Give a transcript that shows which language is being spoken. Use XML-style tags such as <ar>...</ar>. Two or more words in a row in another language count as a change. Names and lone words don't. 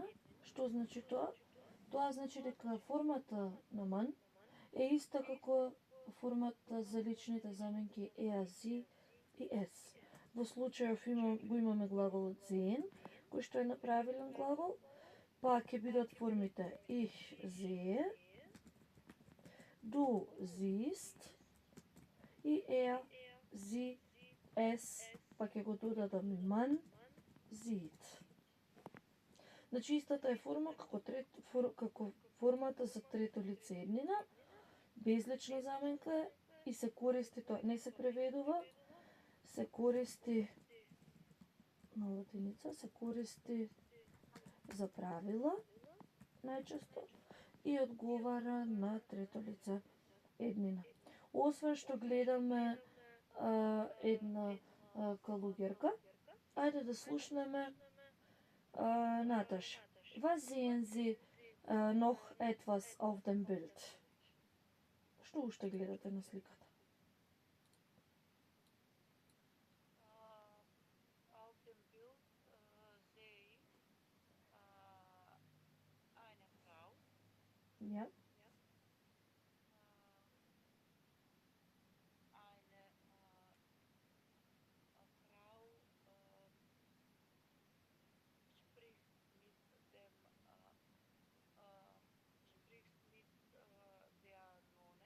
<mk>Што значи тоа? Тоа значи дека формата на man е иста како формата за личните заменки</mk> <de>er, sie</de> <mk>и es. Во случајов го имаме глаголот sehen, кој што е неправилен глагол, па ќе бидат формите</mk> <de>ich sehe, du siehst</de> <mk>и</mk> <de>er, sie, es,</de> <mk>па ќе го додадам и</mk> <de>man sieht.</de> <mk>Значи истата е форма како формата за трето лице еднина, безлична заменка и се користи, тоа не се преведува, се користи на латиница, се користи за правила најчесто и одговара на трето лице еднина. Освен што гледаме една калугерка, ајде да слушнеме Наташа.</mk> <de>Was sehen Sie noch etwas auf dem Bild?</de> <mk>Што уште гледате на сликата?</mk> <de>Auf dem Bild sehe ich eine Frau. Ja. Eine Frau spricht mit der Nonne.</de>